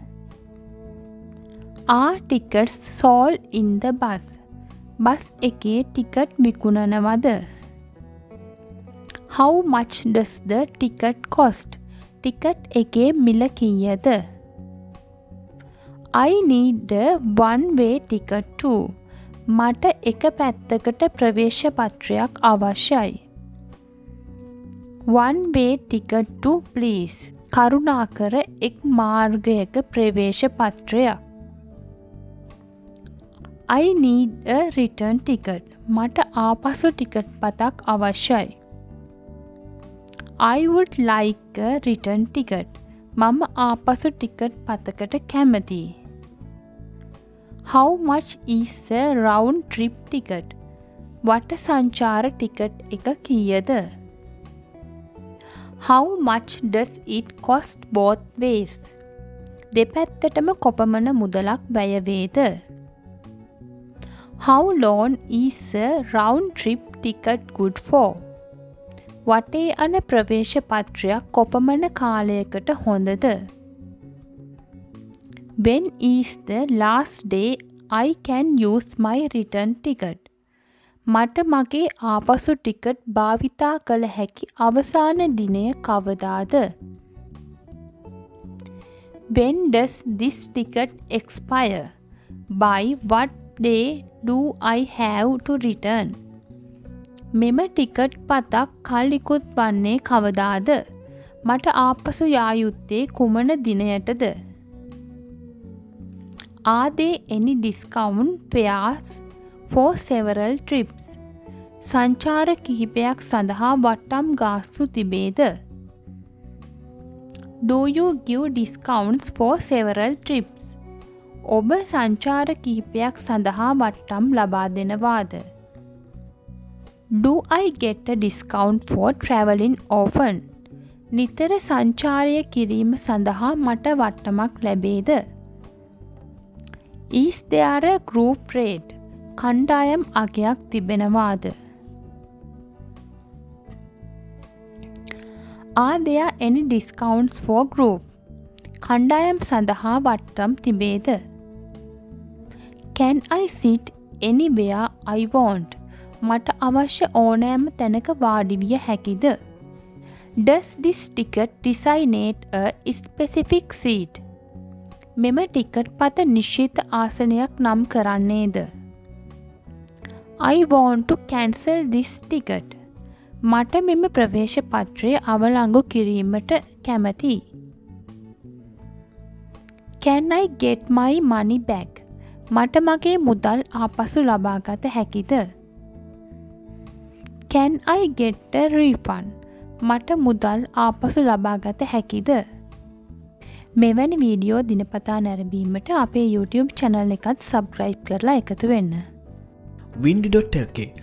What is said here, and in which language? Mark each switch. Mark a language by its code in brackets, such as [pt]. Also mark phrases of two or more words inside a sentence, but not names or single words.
[en] Are tickets sold in the bus? [si] බස් එකේ ටිකට් විකුණනවද? [en] How much does the ticket cost? [si] ටිකට් එකේ මිල කීයද? [en] I need a one-way ticket too. [si] මට එක පැත්තකට ප්‍රවේශ පත්‍රයක් අවශ්‍යයි. [en] One-way ticket to please. [si] කරුණාකර එක් මාර්ගයක ප්‍රවේශ පත්‍රයක්. [en] I need a return ticket. [si] මට ආපසු ටිකට් පතක් අවශ්‍යයි. [en] I would like a return ticket. [si] මම ආපසු ටිකට් පතකට කැමතියි. [en] How much is a round trip ticket? [si] වට සංචාර ටිකට් එක කීයද? [en] How much does it cost both ways? [si] දෙපැත්තටම කොපමණ මුදලක් වැය වේද? [en] How long is a round trip ticket good for? [si] වටේ යන ප්‍රවේශ පත්‍රයක් කොපමණ කාලයකට හොඳද? [en] When is the last day I can use my return ticket? [si] මට මගේ ආපසු ටිකට් භාවිතා කළ හැකි අවසාන දිනය කවදාද? [en] When does this ticket expire? By what day do I have to return? [si] මෙම ටිකට් පතක් කල් ඉකුත් වන්නේ කවදාද? මට ආපසු යා යුත්තේ කුමන දිනයටද? [en] Are there any discount fares for several trips? [si] සංචාර කිහිපයක් සඳහා වටම් ගාස්තු තිබේද? [en] Do you give discounts for several trips? [si] ඔබ සංචාර කිහිපයක් සඳහා වට්ටම් ලබා දෙනවාද? [en] Do I get a discount for traveling often? [si] නිතර සංචාරය කිරීම සඳහා මට වට්ටමක් ලැබේද? [en] Is there a group rate? [si] කණ්ඩායම් අගයක් තිබෙනවාද? [en] Are there any discounts for group? [si] කණ්ඩායම් සඳහා වට්ටම් තිබේද? [en] Can I sit anywhere I want? [si] මට අවශ්‍ය ඕනෑම තැනක වාඩි විය හැකිද? [en] Does this ticket designate a specific seat? [si] මෙම ටිකට් පත නිශ්චිත ආසනයක් නම් කරන්නේද? [en] I want to cancel this ticket. [si] මට මෙම ප්‍රවේශ පත්‍රය අවලංගු කිරීමට කැමැතියි. [en] Can I get my money back? [si] මට මගේ මුදල් ආපසු ලබාගත හැකිද? [en] Can I get a refund? [si] මට මුදල් ආපසු ලබාගත හැකිද? මෙවැනි වීඩියෝ දිනපතා නැරඹීමට අපේ YouTube channel එකත් subscribe කරලා එකතු වෙන්න. windy.lk